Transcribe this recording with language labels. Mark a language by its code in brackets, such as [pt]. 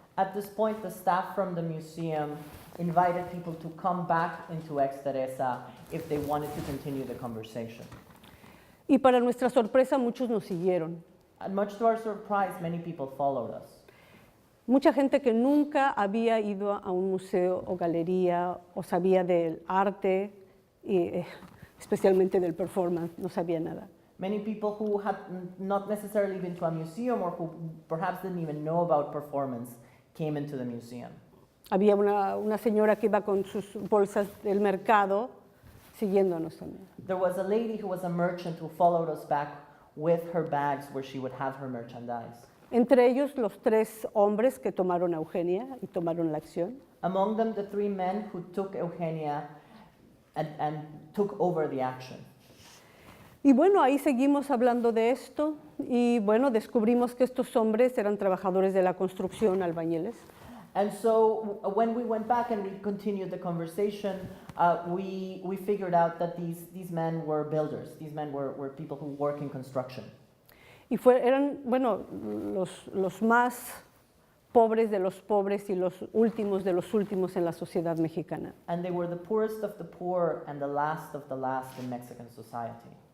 [en] At this point, the staff from the museum invited people to come back into Ex Teresa if they wanted to continue the conversation. [es] Y para nuestra sorpresa muchos nos siguieron. [en] And much to our surprise, many people followed us. [es] Mucha gente que nunca había ido a un museo o galería o sabía del arte, y, especialmente del performance, no sabía nada. [en] Many people who had not necessarily been to a museum or who perhaps didn't even know about performance came into the museum. [es] Había una señora que iba con sus bolsas del mercado siguiéndonos también. [en] There was a lady who was a merchant who followed us back with her bags where she would have her merchandise. [es] Entre ellos los 3 hombres que tomaron a Eugenia y tomaron la acción. [en] Among them, the 3 men who took Eugenia and took over the action. [es] Y bueno, ahí seguimos hablando de esto y bueno, descubrimos que estos hombres eran trabajadores de la construcción, albañiles. [en] And so when we went back and we continued the conversation, we figured out that these men were builders. These men were people who work in construction. [es] Y eran, bueno, los más pobres de los pobres y los últimos de los últimos en la sociedad mexicana. [en] And they were the poorest of the poor and the last of the last in Mexican society.